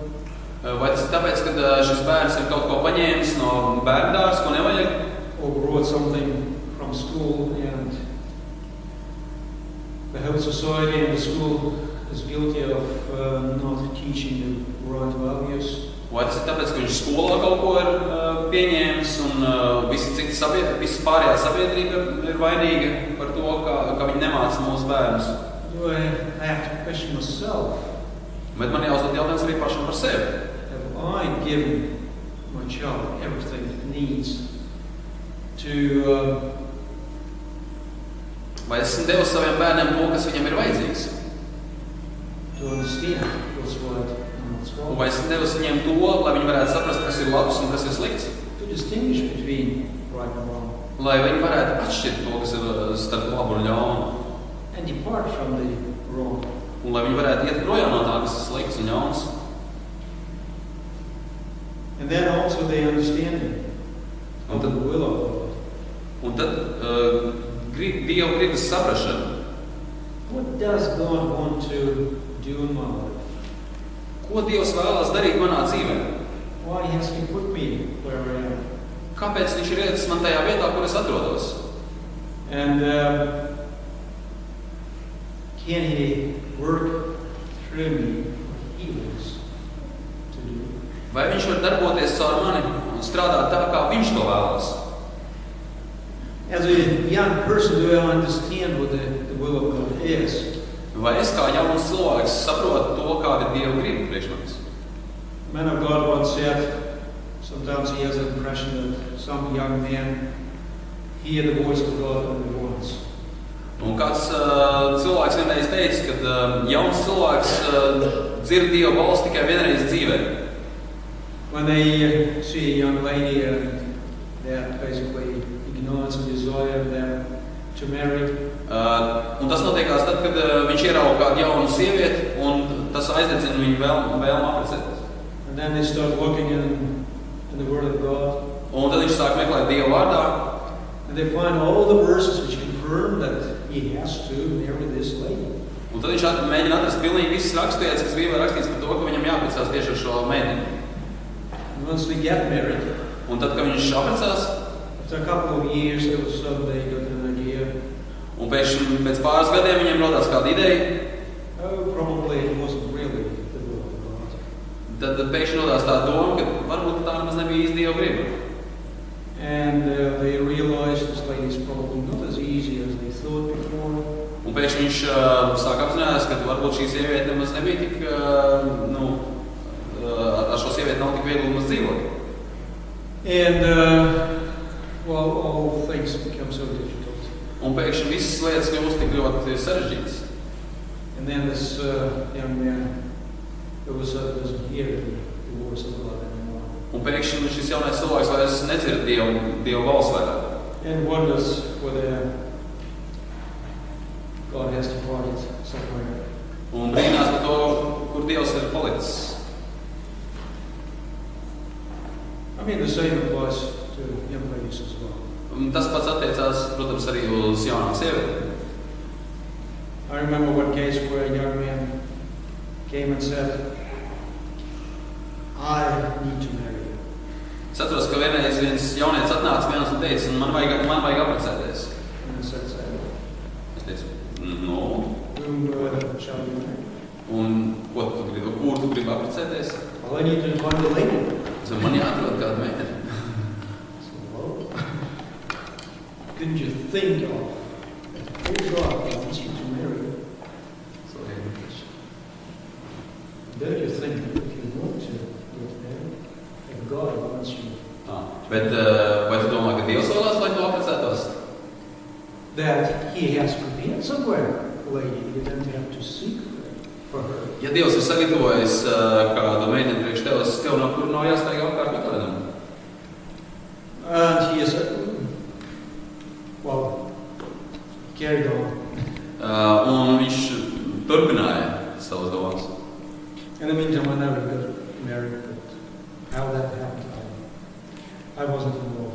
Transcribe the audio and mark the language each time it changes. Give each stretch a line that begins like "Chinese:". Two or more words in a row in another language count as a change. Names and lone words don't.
Latvian: vai tas ir tāpēc, ka šis bērns ir kaut ko paņēmis no bērndārs, ko nevajag,
English: Or brought something from school and the whole society and the school is guilty of not teaching the right values?
Latvian: vai tas ir tāpēc, ka viņš skolā kaut ko ir pieņēmis un visa pārējā sabiedrība ir vainīga par to, ka viņi nemāca mūsu bērnus.
English: Do I have to question myself?
Latvian: Bet man jāuzdod jautājums arī pašam par sevi.
English: Have I given my child everything it needs to
Latvian: Vai esmu devis saviem bērniem to, kas viņam ir vajadzīgs?
English: understand what's right and what's
Latvian: Un
English: wrong?
Latvian: vai esmu devis viņiem to, lai viņi varētu saprast, kas ir labs un kas ir slikts?
English: To distinguish between right and wrong
Latvian: Lai viņi varētu atšķirt to, kas ir starp labu un ļaunu.
English: and depart from the wrong.
Latvian: Un lai viņi varētu iet projām no tā, kas ir slikts un ļauns.
English: And then also the understanding of the will of God.
Latvian: Un tad Dieva gribas saprašana.
English: What does God want to do in my life?
Latvian: Ko Dievs vēlas darīt manā dzīvē?
English: Why has He put me where I am?
Latvian: Kāpēc viņš ir ielicis man tajā vietā, kur es atrodos?
English: And can He work through me what He wants to do?
Latvian: Vai viņš var darboties caur mani un strādāt tā, kā viņš to vēlas?
English: As a young person, do I understand what the will of God is?
Latvian: Vai es kā jauns cilvēks saprotu to, kāda ir Dieva griba priekš manis?
English: Man of God once said, sometimes he has the impression that some young men hear the voice of God only once.
Latvian: Un kāds cilvēks vienreiz teica, ka jauns cilvēks dzird Dieva balsi tikai vienreiz dzīvē.
English: When they see a young lady that basically ignores a desire them to marry,
Latvian: Un tas notiekās tad, kad viņš ierauga kādu jaunu sievieti, un tas aizdedzina viņu vēlmu apprecēties.
English: and then they start looking in the Word of God,
Latvian: Un tad viņš sāk meklēt Dievu vārdā,
English: and they find all the verses which confirm that he has to marry this lady.
Latvian: un tad viņš mēģina atrast pilnīgi visas raksturvietas, kas Bībelē rakstīts par to, ka viņam jāprecās tieši ar šo meiteni.
English: And once they get married,
Latvian: Un tad, kad viņš apprecās,
English: after a couple of years, they will suddenly get an idea,
Latvian: un pēc pāris gadiem viņiem rodās kāda ideja,
English: oh, probably it wasn't really the will of God.
Latvian: tad pēkšņi rodās tā doma, ka varbūt tā nemaz nebija īsti Dieva griba.
English: And they realized this lady is probably not as easy as they thought before.
Latvian: Un pēkšņi viņš sāk apzinājās, ka varbūt šī sieviete nemaz nebija tik, ar šo sievieti nav tik viegli mums dzīvot.
English: And, well, all things become so difficult.
Latvian: Un pēkšņi visas lietas kļūst tik ļoti sarežģītas.
English: And then this young man doesn't hear the voice of God anymore.
Latvian: Un pēkšņi šis jaunais cilvēks vairs nedzird Dievu balsi vairāk.
English: And wonders whether God has departed somewhere.
Latvian: Un brīnās par to, kur Dievs ir palicis.
English: I mean, the same applies to young ladies as well.
Latvian: Un tas pats attiecās, protams, arī uz jaunām sievietēm.
English: I remember one case where a young man came and said, I need to marry you.
Latvian: Es atceros, ka vienreiz viens jaunietis atnāca viens un teica, man vajag apprecēties.
English: And I said,
Latvian: Es teicu, no.
English: whom shall we marry?
Latvian: Un ko tu gribi, kur tu gribi apprecēties?
English: Well, I need to find a lady.
Latvian: Man jāatrod kāda meitene.
English: Didn't you think of that God wants you to marry? Don't you think that if you want to get married, that God wants you?
Latvian: Bet vai tu domā, ka Dievs vēlās, lai tu apprecētos?
English: That He has prepared somewhere a lady. You don't have to seek for her.
Latvian: Ja Dievs ir sagatavojis kādu meiteni priekš tev nav jāsteig apkārt meklējumam.
English: And he is, well, carried on.
Latvian: Un viņš turpināja savas domas.
English: In the meantime, I never got married, but how that happened, I wasn't involved.